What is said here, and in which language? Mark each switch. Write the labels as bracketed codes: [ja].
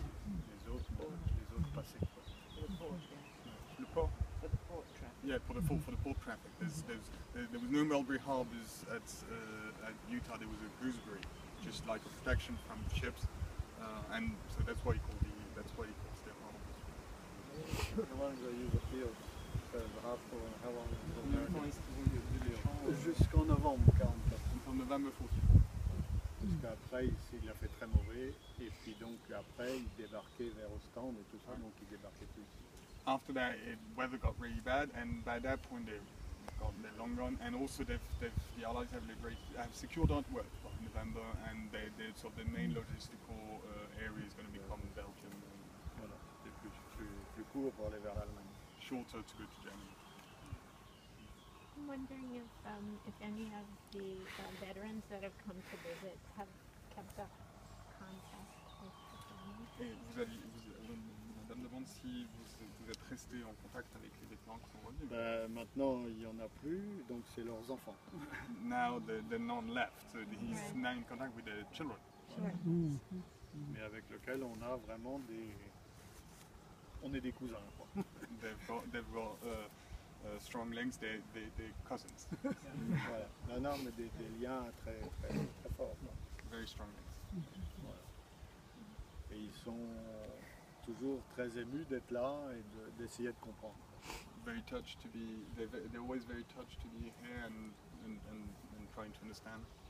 [fr] Les autres passaient quoi. Le port? [en] For the port traffic. Yeah, for the port traffic. There was no Mulberry harbors at Utah. There was a gooseberry, just like a protection from ships, and so that's why he calls their harbors. How long did they use the field? The hospital, and how long was the American? [fr] Jusqu'en novembre 44. [en] Until November 44. [fr] Jusqu'après, il a fait très mauvais, et puis donc après, il débarquait vers Ostende et tout ça, donc il débarquait plus ici. [en] After that, weather got really bad, and by that point they're long gone. And also, the Allies have secured Antwerp by November, and so the main logistical area is going to become Belgium. [fr] Voilà, c'était plus court pour aller vers l'Allemagne. [en] Shorter to go to Germany. I'm wondering if any of the veterans that have come to visit have kept up contact with the family. [fr] Et Madame demande si vous êtes resté en contact avec les vétérans qui sont revenus. Maintenant, il n'y en a plus, donc c'est leurs enfants. [en] Now the none left, so he's now in contact with the children. Sure. [fr] Mais avec lequel on a vraiment on est des cousins, quoi. [en] They've got strong links, they're cousins. [fr] Voilà. Non, mais des liens très, très, très forts. [en] Very strong links. [fr] Voilà. Et ils sont toujours très émus d'être là et d'essayer de comprendre. [en] Very touched to be, they're always very touched to be here and trying to understand.